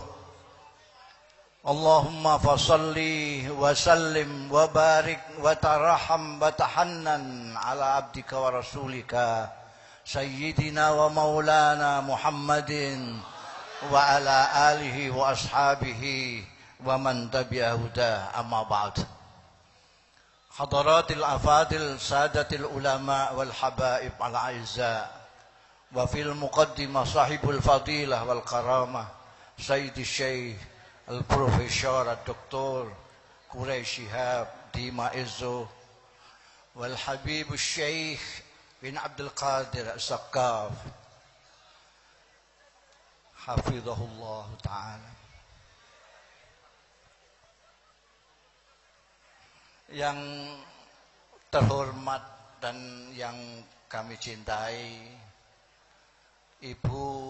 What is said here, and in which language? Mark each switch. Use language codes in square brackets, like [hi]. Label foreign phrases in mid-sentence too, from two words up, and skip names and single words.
[ar] اللهم فصل وسلم وبارك وترحم وتحنن على عبدك ورسولك سيدنا ومولانا محمد وعلى آله وأصحابه ومن تبع الهدى أما بعد. حضرات الأفاضل سادات العلماء والحبائب الأعزاء وفي المقدمة صاحب الفضيلة والكرامة سيدي شيخ البروفيسور الدكتور قريش شهاب ديما عزو والحبيب شيخ بن عبد القادر السقاف حفظه الله تعالى. [id] Yang terhormat dan yang kami cintai Ibu